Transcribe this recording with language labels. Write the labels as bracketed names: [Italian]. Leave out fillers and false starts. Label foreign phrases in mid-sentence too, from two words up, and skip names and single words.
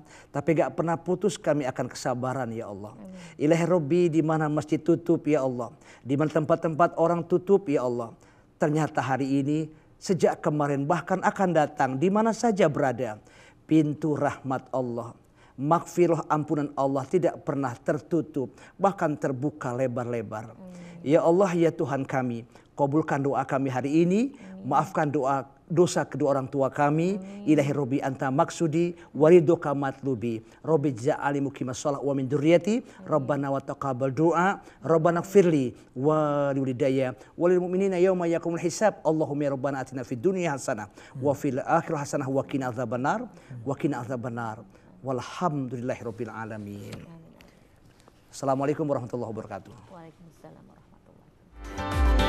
[Indonesian] Tapi gak pernah putus kami akan kesabaran [Arabic] يا الله إلهي ربي, [Indonesian] di mana masjid tutup [Arabic] يا الله, [Indonesian] di mana tempat-tempat orang tutup [Arabic] يا الله, [Indonesian] ternyata hari ini, sejak kemarin, bahkan akan datang, di mana saja berada, pintu rahmat Allah, maghfirah ampunan Allah tidak pernah tertutup, bahkan terbuka lebar-lebar. [Arabic] يا الله, [Indonesian] ya Tuhan kami, kabulkan doa kami hari ini, maafkan dosa kedua orang tua kami. [Arabic] إلهي ربي أنت مقصودي ورضاك مطلوبي. رب اجعلني مقيم الصلاة ومن ذريتي ربنا وتقبل دعاء ربنا اغفر لي ولوالدي وللمؤمنين يوم يقوم الحساب. اللهم يا ربنا آتنا في الدنيا حسنة وفي الآخرة حسنة وقنا عذاب النار والحمد لله رب العالمين. السلام عليكم ورحمة الله وبركاته. وعليكم السلام ورحمة الله وبركاته.